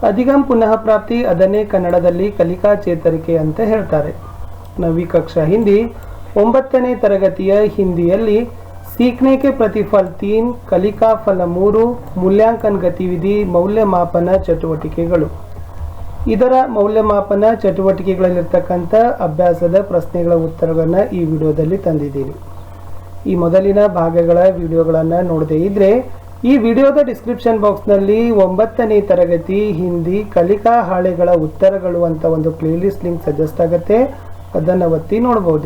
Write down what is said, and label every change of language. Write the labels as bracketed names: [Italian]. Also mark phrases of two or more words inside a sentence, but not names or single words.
[Hindi] अधिगम पुनः प्राप्ति [Kannada] ಅದನ್ನೇ ಕನ್ನಡದಲ್ಲಿ ಕಲಿಕಾ ಚೇತರಿಕೆ ಅಂತ ಹೇಳ್ತಾರೆ. [Hindi] नवीं कक्षा हिंदी [Kannada] 9ನೇ ತರಗತಿಯ ಹಿಂದಿಯಲ್ಲಿ [Hindi] सीखने के प्रतिफल [Kannada] 3, ಕಲಿಕಾ ಫಲ 3, [Hindi] मूल्यांकन गतिविधि [Kannada] ಮೌಲ್ಯಮಾಪನ ಚಟುವಟಿಕೆಗಳು. ಇದರ ಮೌಲ್ಯಮಾಪನ ಚಟುವಟಿಕೆಗಳಲ್ಲಿರ್ತಕ್ಕಂಥ ಅಭ್ಯಾಸದ ಪ್ರಶ್ನೆಗಳ ಉತ್ತರಗಳನ್ನು ಈ ವಿಡಿಯೋದಲ್ಲಿ ತಂದಿದ್ದೀನಿ. ಈ ಮೊದಲಿನ ಭಾಗಗಳ ವಿಡಿಯೋಗಳನ್ನು ನೋಡದೇ ಇದ್ದರೆ ಈ ವಿಡಿಯೋದ [English] description box [Kannada] 9ನೇ ತರಗತಿ ಹಿಂದಿ ಕಲಿಕಾ ಹಾಳೆಗಳ ಉತ್ತರಗಳು ಅಂತ ಒಂದು [English] playlist link suggest [Kannada] ಆಗುತ್ತೆ, ಅದನ್ನು ಒತ್ತಿ ನೋಡ್ಬೋದು.